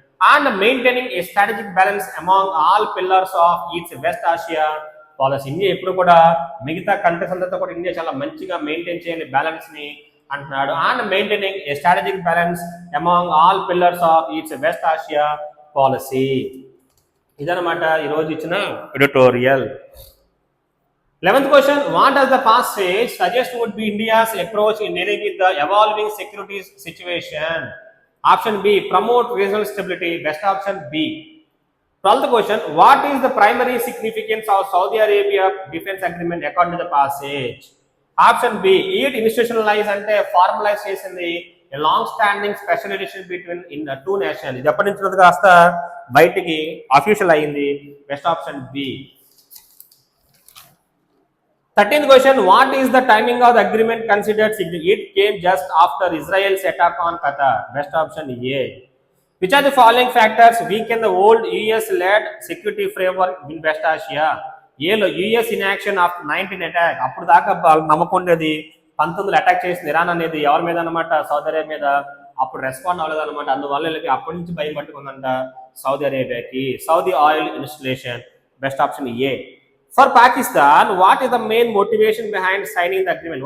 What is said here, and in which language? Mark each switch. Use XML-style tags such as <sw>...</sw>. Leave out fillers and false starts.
<en>And maintaining a strategic balance among all pillars of each west Asia policy.</en> <te>India ఎప్పుడు కూడా మిగతా countries అందరితో కూడా ఇండియా చాలా మంచిగా మెయింటైన్ చేయాలి బ్యాలెన్స్ ని అంటున్నాడు.</te> <en>And maintaining a strategic balance among all pillars of each west Asia policy.</en> <te>ఇదనమాట ఈరోజు ఇచ్చిన editorial.</te> <en>11th question, what does the passage suggest would be India's approach in dealing with the evolving security situation? Option B, promote regional stability. Best option B. 12th question, what is the primary significance of Saudi Arabia defense agreement according to the passage? Option B, it institutionalized and formalized చేసింది a long standing special relationship between in the two nations.</en> <te>ఇది ఎప్పటి నుంచి కాస్త బయటికి official అయింది.</te> <en>Best option B. 13th question, what is the timing of the agreement considered significant? It came just after Israel's attack on Qatar. Best option A. Which are the following factors weaken the old US-led security framework in West Asia? ఏలో US inaction of 19 attack.</en> <te>అప్పుడు దాకా నమ్మకం ఉండేది, 19 attack చేసింది Iran అనేది ఎవరి మీద అనమాట, సౌదీ అరేబియా మీద. అప్పుడు రెస్పాండ్ అవ్వలేదు అనమాట. అందువల్ల వీళ్ళకి అప్పటి నుంచి భయం పట్టుకుందంట Saudi అరేబియాకి.</te> <en>Saudi oil installation. Best option A. For Pakistan, what is the main motivation behind signing the agreement?</en>